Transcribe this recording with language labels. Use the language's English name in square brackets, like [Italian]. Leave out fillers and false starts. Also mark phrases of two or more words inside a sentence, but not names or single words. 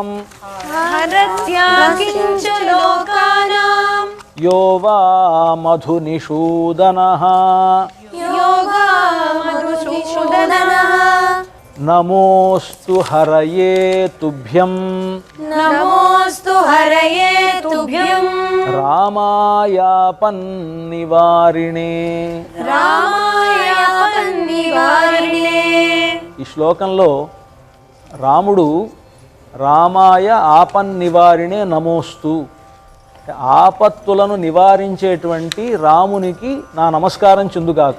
[Sanskrit] हरत्यार्तिञ्च लोकानां यो वा मधुनिषूदनः योगामधुसूदनः नमोस्तु हरये तुभ्यं नमोस्तु हरये तुभ्यं రామాయాపన్నివారిణే. రామాయాపన్నివారిణే. [Telugu] ఈ శ్లోకంలో రాముడు [Sanskrit] రామాయ ఆపన్నివారిణే నమోస్తు, [Telugu] ఆపత్తులను నివారించేటువంటి రామునికి నా నమస్కారం చెందుగాక.